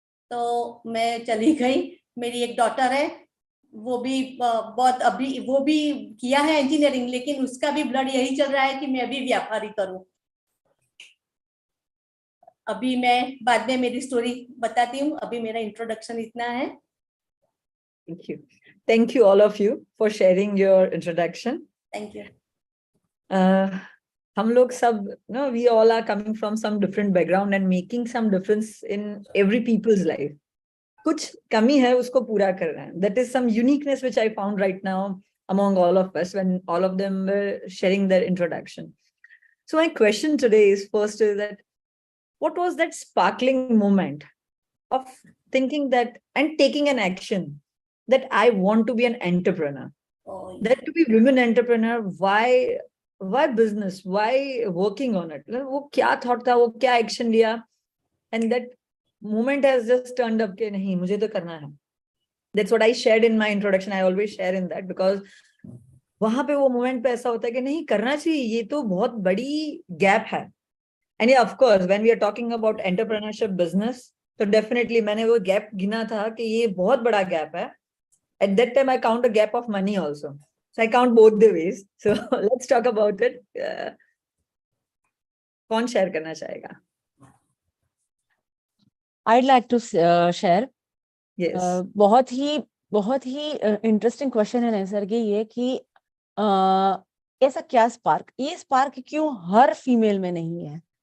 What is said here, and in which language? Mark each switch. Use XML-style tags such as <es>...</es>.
<hi>तो मैं चली गई. मेरी एक डॉटर है, वो भी बहुत अभी वो भी किया है इंजीनियरिंग, लेकिन उसका भी ब्लड यही चल रहा है कि मैं भी व्यापारी करूं. अभी मैं बाद में मेरी स्टोरी बताती हूँ, अभी मेरा इंट्रोडक्शन इतना है.</hi> <en>Thank you all of you for sharing your introduction. Thank you.</en> <hi>हम लोग सब,</hi> <en>we all are coming from some different background and making some difference in every people's life.</en> <hi>कुछ कमी है उसको पूरा कर रहे हैं.</hi> <en>That is some uniqueness which I found right now among all of us when all of them were sharing their introduction. So my question today is first is that what was that sparkling moment of thinking that and taking an action that I want to be an entrepreneur? Oh, yeah. That to be women entrepreneur, why business? Why working on it?</en> <hi>वो क्या thought था, वो क्या action लिया,</hi> <en>and that moment has just turned up</en> <hi>कि नहीं मुझे तो करना है.</hi> <en>That's what I shared in my introduction. I always share in that because</en> <hi>वहां पे वो moment पे ऐसा होता है कि नहीं करना चाहिए, ये तो बहुत बड़ी gap है.</hi> <en>And yeah, of course, when we are talking about entrepreneurship business,</en> <hi>तो definitely मैंने वो gap गिना था कि ये बहुत बड़ा gap है.</hi> <en>At that time, I count a gap of money also. So I count both the ways. So let's talk about it.</en> <hi>कौन share करना चाहेगा?</hi> <en>I'd like to share. Yes.</en> <hi>बहुत ही इंटरेस्टिंग क्वेश्चन है नैसर्गी ये कि ऐसा क्या स्पार्क, ये स्पार्क क्यों हर फीमेल में नहीं है?</hi>